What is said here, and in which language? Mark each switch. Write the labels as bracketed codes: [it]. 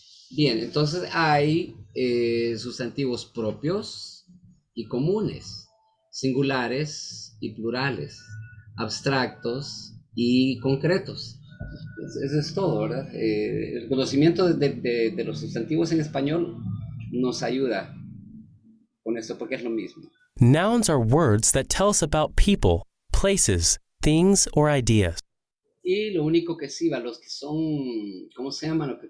[es] Bien, entonces hay sustantivos propios y comunes, singulares y plurales, abstractos y concretos. Eso es todo, ¿verdad? El conocimiento de los sustantivos en español nos ayuda con esto porque es lo mismo. [en] Nouns are words that tell us about people, places, things, or ideas. [es] Y lo único que sí va, los que son, ¿cómo se llaman?